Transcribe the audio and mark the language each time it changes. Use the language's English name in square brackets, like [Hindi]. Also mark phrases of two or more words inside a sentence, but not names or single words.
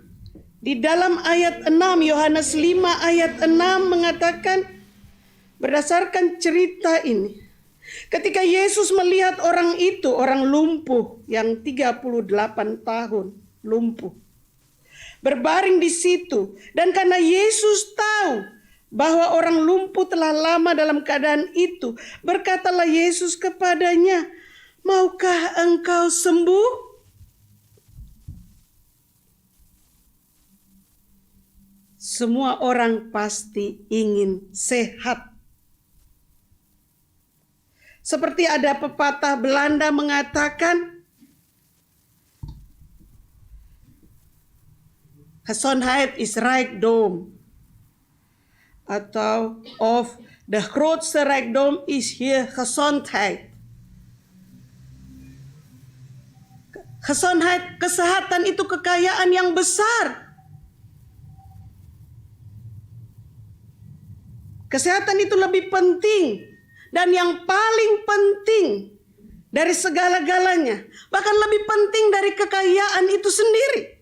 [Indonesian] Di dalam ayat 6, Yohanes 5 ayat 6 mengatakan, berdasarkan cerita ini, ketika Yesus melihat orang itu, orang lumpuh yang 38 tahun lumpuh, berbaring di situ, dan karena Yesus tahu bahwa orang lumpuh telah lama dalam keadaan itu, berkatalah Yesus kepadanya, "Maukah engkau sembuh?" Semua orang pasti ingin sehat. Seperti ada pepatah Belanda mengatakan, [Dutch] gezondheid is rijkdom. Atau of de grootste rijkdom is hier gezondheid. Gezondheid, [Indonesian] kesehatan itu kekayaan yang besar. Kesehatan itu lebih penting dan yang paling penting dari segala-galanya, bahkan lebih penting dari kekayaan itu sendiri.